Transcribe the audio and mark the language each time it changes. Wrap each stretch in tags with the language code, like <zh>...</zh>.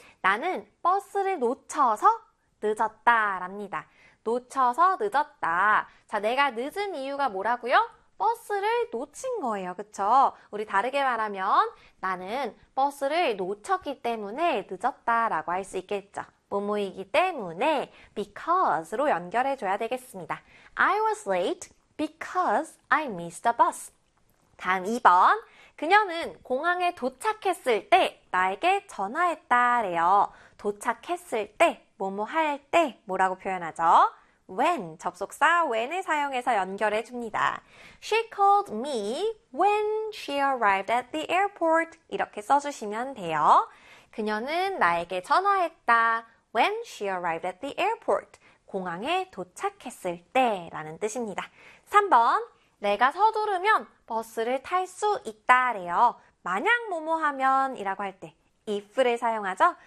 <ko>나는 버스를 놓쳐서 늦었다랍니다. 놓쳐서 늦었다. 자, 내가 늦은 이유가 뭐라고요? 버스를 놓친 거예요. 그쵸? 우리 다르게 말하면 나는 버스를 놓쳤기 때문에 늦었다라고 할수 있겠죠. 뭐뭐이기 때문에 because로 연결해 줘야 되겠습니다.</ko> <en>I was late because I missed a bus.</en> <ko>다음 2번. 그녀는 공항에 도착했을 때 나에게 전화했다래요. 도착했을 때, 뭐뭐 할 때, 뭐라고 표현하죠? When, 접속사 when을 사용해서 연결해 줍니다.</ko> <en>She called me when she arrived at the airport.</en> <ko>이렇게 써주시면 돼요. 그녀는 나에게 전화했다.</ko> <en>When she arrived at the airport.</en> <ko>공항에 도착했을 때라는 뜻입니다. 3번. 내가 서두르면 버스를 탈수 있다래요. 만약 뭐뭐 하면이라고 할 때, if를 사용하죠.</ko>